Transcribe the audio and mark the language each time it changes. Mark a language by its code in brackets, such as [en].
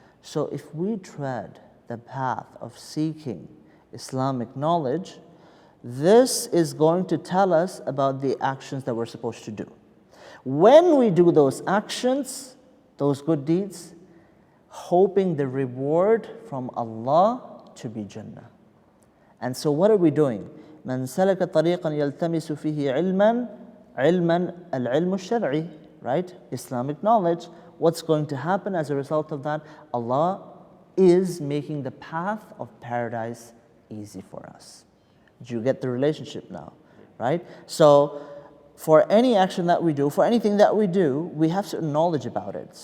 [en] So if we tread the path of seeking Islamic knowledge, this is going to tell us about the actions that we're supposed to do. When we do those actions, those good deeds, hoping the reward from Allah to be Jannah. And so what are we doing? [ar] من سلك طريقا يلتمس فيه علما العلم الشرعي, right? [en] Islamic knowledge. What's going to happen as a result of that? Allah is making the path of paradise easy for us. Do you get the relationship now, right? So for any action that we do, for anything that we do, we have certain knowledge about it.